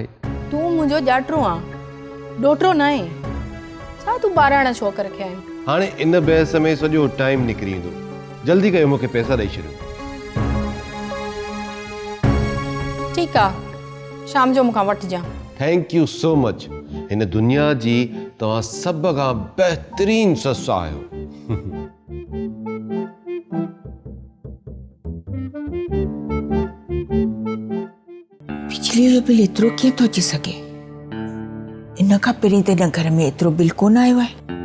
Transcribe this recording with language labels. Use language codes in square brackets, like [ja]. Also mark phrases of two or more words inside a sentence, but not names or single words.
[sd] तूं मुंहिंजो जाटरो आहे, ॾोटरो न आहे। छा तूं ॿाराणा शौक़ रखिया आहिनि? हाणे इन बहस में सॼो टाइम निकिरी ईंदो। जल्दी कयो, मूंखे पैसा ॾेई छॾियो। ठीकु आहे, शाम जो मूंखां वठिजां। [en] Thank you so much. [sd] हिन दुनिया जी तव्हां सभ खां बहितरीन ससु आहियो। बिजलीअ जो बिल एतिरो कीअं थो अची सघे? इन खां पहिरीं त हिन घर में एतिरो बिल कोन आयो आहे।